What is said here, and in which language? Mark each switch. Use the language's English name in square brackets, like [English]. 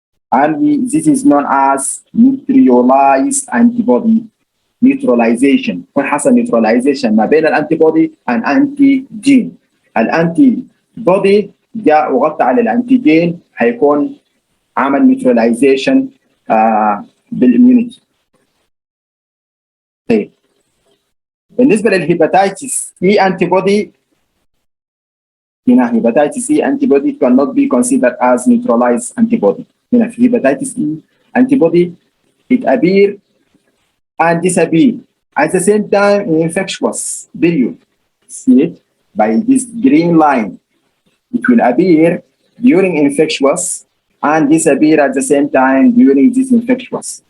[English] And this is known as neutralized antibody neutralization. [Arabic] يكون حصل neutralization ما بين الانتيبودي [English] and antigen. [Arabic] الانتي بودي جاء وغطى على الانتيجين هيكون عمل نيوتراليزيشن بالاميونيتي. طيب بالنسبه للهيباتيتس اي انتي بودي هنا هيباتيتس اي انتي بودي [English] cannot be considered as neutralized antibody. [Arabic] هنا في هيباتيتس اي انتي بودي [English] it appear and disappear at the same time in infectious period. See it by this green line. It will appear during infectious and disappear at the same time during this infectious.